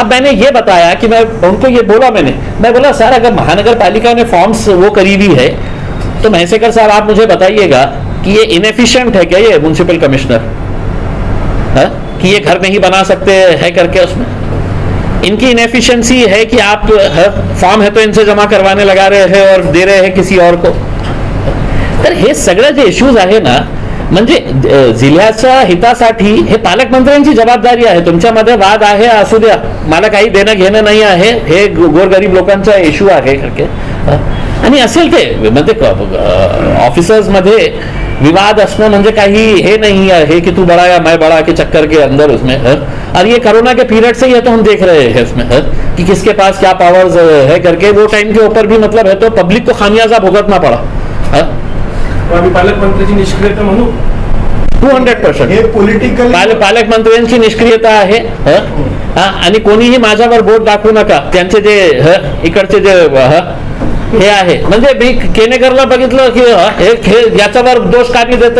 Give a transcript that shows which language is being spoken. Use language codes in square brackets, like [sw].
[hi] अब मैंने ये बताया कि मैं उनको ये बोला, मैं बोला सर अगर महानगर पालिका ने फॉर्म्स वो करी हुई है तो महसेकर साहब आप मुझे बताइएगा कि ये इनएफिशिएंट है क्या, ये म्युनिसिपल कमिश्नर कि ये घर नहीं बना सकते हैं करके उसमें इनकी इनएफिशिएंसी है कि आप फॉर्म है तो इनसे जमा करवाने लगा रहे हैं और दे रहे हैं किसी और को। [mr] तर हे सगळे जे इश्यूज आहे ना, म्हणजे जिल्ह्याच्या हितासाठी हे पालकमंत्र्यांची जबाबदारी आहे। तुमच्यामध्ये वाद आहे असू द्या, मला काही देणं घेणं नाही आहे, हे गोरगरीब लोकांचा इश्यू आहे करके आणि असेल ते म्हणजे ऑफिसर्स मध्ये विवाद असणं म्हणजे काही हे [hi] नहीं है कि तू बड़ा या मैं बड़ा के चक्कर के अंदर उसमें और ये कोरोना के पीरियड से ही है तो हम देख रहे हैं इसमें कि किसके पास क्या पावर्स है करके वो टाइम के ऊपर भी मतलब है तो पब्लिक को खामियाजा भुगतना पड़ा। [mr] आम्ही पालकमंत्र्यांची निष्क्रियता म्हणू 200% हे पॉलिटिकल पालकमंत्र्यांची निष्क्रियता आहे आणि कोणीही माझ्यावर बोट दाखवू नका। त्यांचे जे इकडचे जे हे आहे म्हणजे मी केनेकरला बघितलं की हे याच्यावर दोष काढली देतो।